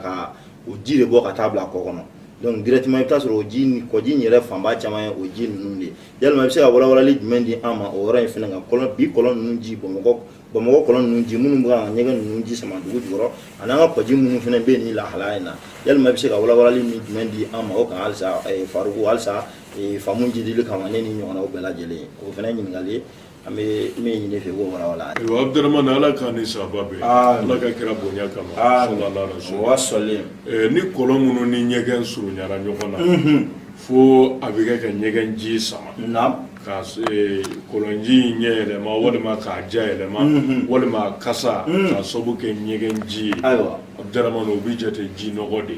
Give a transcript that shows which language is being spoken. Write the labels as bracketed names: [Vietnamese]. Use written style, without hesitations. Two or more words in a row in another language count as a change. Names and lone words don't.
[Bambara] ka o ji de bɔ ka taa bila kɔ kɔnɔ [French] donc directement [Bambara] i bɛ taa sɔrɔ o ji kɔji in yɛrɛ fanba caman ye o ji ninnu de yalima i bɛ se ka walawalali jumɛn di an ma o yɔrɔ in fana kan bi kɔlɔn ninnu ji Bamakɔ kɔlɔn ninnu ji minnu bɛ ka ɲɛgɛn ninnu ji sama dugu jukɔrɔ ani an ka kɔji minnu fana bɛ yen ni lahalaya in na yalima i bɛ se ka walawalali min jumɛn di an ma o kan halisa Faruku halisa faamu jidili kama ne ni ɲɔgɔnnaw bɛɛ lajɛlen o fana ye ɲininkali ye an bɛ min ɲini fɛ k'o walawala Abdramane Ala k'a ni sababa bɛn Ala ka kira bonya kama [Arabic] صلى الله عليه وسلم [Bambara] ni kɔlɔn minnu ni ɲɛgɛn surunyara ɲɔgɔn na fo a bɛ kɛ ka ɲɛgɛn ji sama ka kɔlɔnji ɲɛ yɛlɛma walima k'a ja yɛlɛma walima kasa ka sababu kɛ ɲɛgɛn ji ye Abdurrahman o bi jate ji nɔgɔ de